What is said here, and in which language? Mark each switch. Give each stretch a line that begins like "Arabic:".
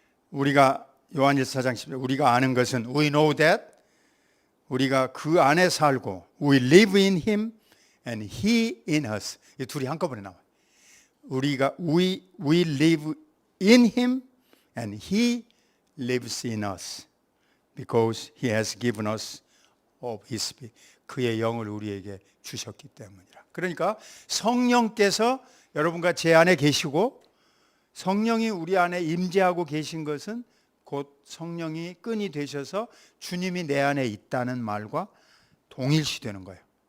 Korean: 우리가 요한1서 4장 10절, 우리가 아는 것은
English: we know that,
Korean: 우리가 그 안에 살고
English: we live in him and he in us.
Korean: 이 둘이 한꺼번에 나와요. 우리가
English: we live in him and he lives in us because he has given us of his spirit.
Korean: 그의 영을 우리에게 주셨기 때문이라. 그러니까 성령께서 여러분과 제 안에 계시고 성령이 우리 안에 임재하고 계신 것은 곧 성령이 끈이 되셔서 주님이 내 안에 있다는 말과 동일시되는 거예요.